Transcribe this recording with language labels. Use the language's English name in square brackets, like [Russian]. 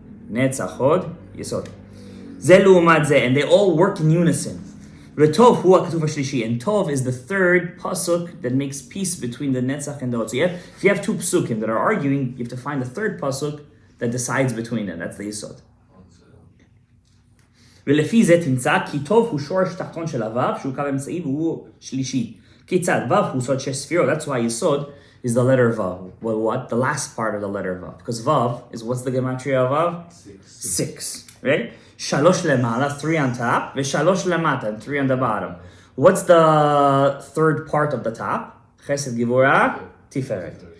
[English] Netzach, Hod, Yesod. [Hebrew] Ze lu'umat ze. [English] And they all work in unison. [Hebrew] Retov hu ha'katuv hashlishi, [English] and Tov is the 3rd pasuk that makes peace between the Netzach and the Hod. So if you have 2 psukim that are arguing, you have to find the 3rd pasuk that decides between them. That's the Yesod. [Hebrew] ולפי זה תמצא כי טוב הוא שורש תחתון של הוו, שהוא קו אמצעי והוא שלישי. כיצד? וו הוא סוד 6 ספירות. [English] That's why יסוד is the letter vav. Well, what? The last part of the letter vav. Because vav is, what's the gematria of vav? 6. Right? [Hebrew] Shalosh lemala, [English] 3 on top, [Hebrew] v'shalosh lemata, [English] and 3 on the bottom. What's the 3rd part of the top? Chesed, Gevurah, Tiferet.